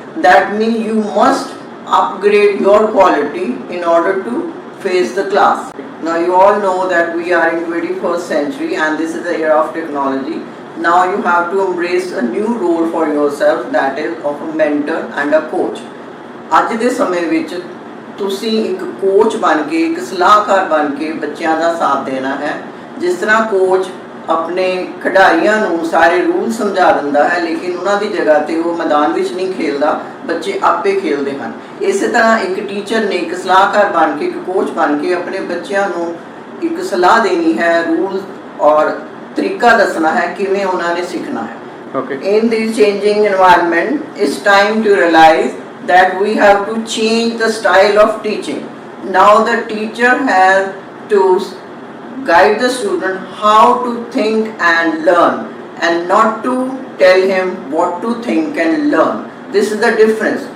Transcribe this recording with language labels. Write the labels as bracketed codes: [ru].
[en] That means you must upgrade your quality in order to face the class. Now you all know that we are in 21st century and this is the era of technology. Now you have to embrace a new role for yourself, that is of a mentor and a coach. [pa] ਅੱਜ ਦੇ ਸਮੇਂ ਵਿੱਚ ਤੁਸੀਂ ਇੱਕ coach ਬਣ ਕੇ, ਇੱਕ ਸਲਾਹਕਾਰ ਬਣ ਕੇ ਬੱਚਿਆਂ ਦਾ ਸਾਥ ਦੇਣਾ ਹੈ। ਜਿਸ ਤਰ੍ਹਾਂ ਕੋਚ ਆਪਣੇ ਖਿਡਾਰੀਆਂ ਨੂੰ ਸਾਰੇ ਰੂਲ ਸਮਝਾ ਦਿੰਦਾ ਹੈ, ਲੇਕਿਨ ਉਹਨਾਂ ਦੀ ਜਗ੍ਹਾ ਤੇ ਉਹ ਮੈਦਾਨ ਵਿੱਚ ਨਹੀਂ ਖੇਲਦਾ, ਬੱਚੇ ਆਪੇ ਖੇਲਦੇ ਹਨ। ਇਸੇ ਤਰ੍ਹਾਂ ਇੱਕ ਟੀਚਰ ਨੇ ਇੱਕ ਸਲਾਹਕਾਰ ਬਣ ਕੇ, ਇੱਕ ਕੋਚ ਬਣ ਕੇ ਆਪਣੇ ਬੱਚਿਆਂ ਨੂੰ ਇੱਕ ਸਲਾਹ ਦੇਣੀ ਹੈ, ਰੂਲ ਔਰ ਤਰੀਕਾ ਦੱਸਣਾ ਹੈ ਕਿਵੇਂ ਉਹਨਾਂ ਨੇ ਸਿੱਖਣਾ ਹੈ। [en] In this changing environment, it's time to realize that we have to change the style of teaching. Now the teacher has to guide the student how to think and learn, and not to tell him what to think and learn. This is the difference.